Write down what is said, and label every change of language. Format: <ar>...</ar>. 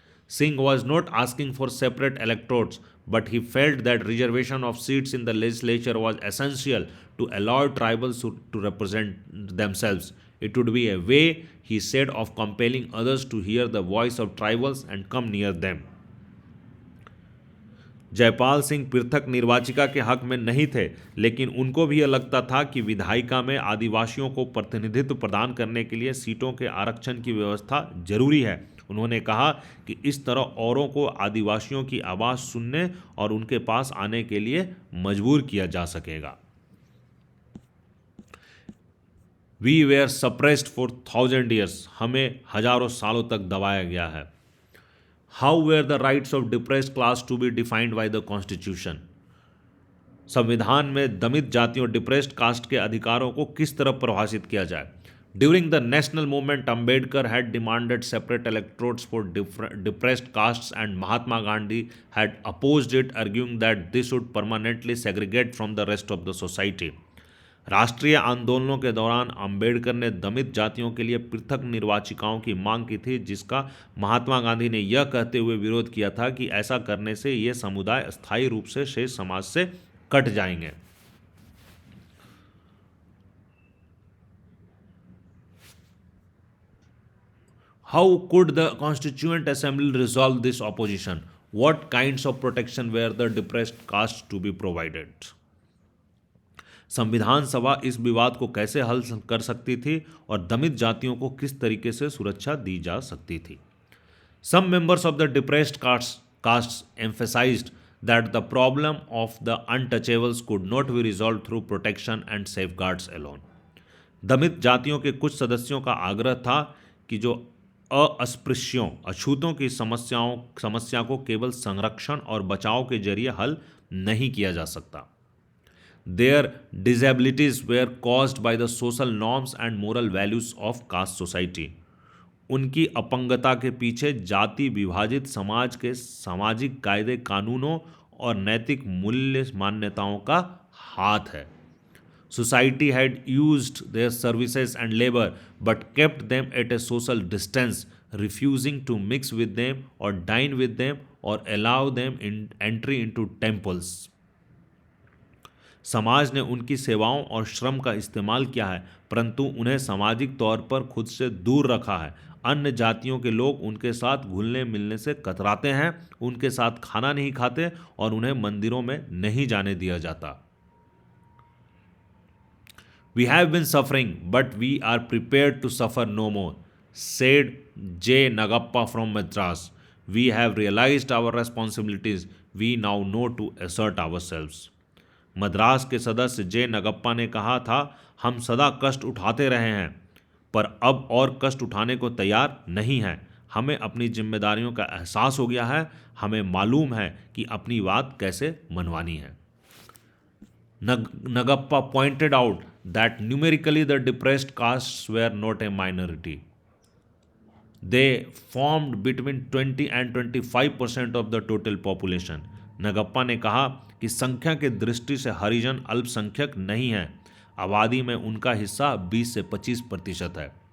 <en>Singh was not asking for separate electorates, but he felt that reservation of seats in the legislature was essential to allow tribals to represent themselves। It would be a way, he said, of compelling others to hear the voice of tribals and come near them।</en> <hi>Jaipal Singh पृथक निर्वाचिका के हक में नहीं थे, लेकिन उनको भी यह लगता था कि विधायिका में आदिवासियों को प्रतिनिधित्व प्रदान करने के लिए सीटों के आरक्षण की व्यवस्था जरूरी है। उन्होंने कहा कि इस तरह औरों को आदिवासियों की आवाज़ सुनने और उनके पास आने के लिए मजबूर किया जा सकेगा।</hi> <en>we were suppressed for 1000 years,</en> <hi>हमें हजारों सालों तक दबाया गया है।</hi> <en>how were the rights of depressed class to be defined by the constitution,</en> <hi>संविधान में दमित जातियों डिप्रेस्ड कास्ट के अधिकारों को किस तरह परिभाषित किया जाए।</hi> <en>During the national movement, Ambedkar had demanded separate electorates for depressed castes and Mahatma Gandhi had opposed it, arguing that this would permanently segregate from the rest of the society।</en> <hi>राष्ट्रीय आंदोलनों के दौरान अंबेडकर ने दमित जातियों के लिए पृथक निर्वाचिकाओं की मांग की थी, जिसका महात्मा गांधी ने यह कहते हुए विरोध किया था कि ऐसा करने से ये समुदाय अस्थायी रूप से शेष समाज से कट जाएंगे।</hi> <en>How could the Constituent Assembly resolve this opposition? What kinds of protection were the depressed caste to be provided?</en> <hi>संविधान सभा इस विवाद को कैसे हल कर सकती थी और दमित जातियों को किस तरीके से सुरक्षा दी जा सकती थी?</hi> <en>Some members of the depressed castes emphasized that the problem of the untouchables could not be resolved through protection and safeguards alone.</en> <hi>दमित जातियों के कुछ सदस्यों का आग्रह था कि जो अस्पृश्यों अछूतों की समस्या को केवल संरक्षण और बचाव के जरिए हल नहीं किया जा सकता.</hi> <en>Their disabilities were caused by the social norms and moral values of caste society.</en> <hi>उनकी अपंगता के पीछे जाति विभाजित समाज के सामाजिक कायदे कानूनों और नैतिक मूल्य मान्यताओं का हाथ है.</hi> <en>Society had used their services and labor but kept them at a social distance, refusing to mix with them or dine with them or allow them entry into temples.</en> <hi>समाज ने उनकी सेवाओं और श्रम का इस्तेमाल किया है, परंतु उन्हें सामाजिक तौर पर खुद से दूर रखा है. अन्य जातियों के लोग उनके साथ घुलने मिलने से कतराते हैं, उनके साथ खाना नहीं खाते और उन्हें मंदिरों में नहीं जाने दिया जाता.</hi> <en>We have been suffering, but we are prepared to suffer no more, said J. Nagappa from Madras. We have realized our responsibilities. We now know to assert ourselves.</en> <hi>Madras के सदस्य जे नगप्पा ने कहा था, हम सदा कष्ट उठाते रहे हैं, पर अब और कष्ट उठाने को तैयार नहीं हैं. हमें अपनी जिम्मेदारियों का एहसास हो गया है. हमें मालूम है कि अपनी बात कैसे मनवानी है.</hi> <en>Nagappa pointed out that numerically the depressed castes were not a minority. They formed between 20 and 25% of the total population.</en> <hi>Nagappa ने कहा कि संख्या के दृष्टि से हरिजन अल्पसंख्यक नहीं है. आबादी में उनका हिस्सा 20 से 25% है.</hi>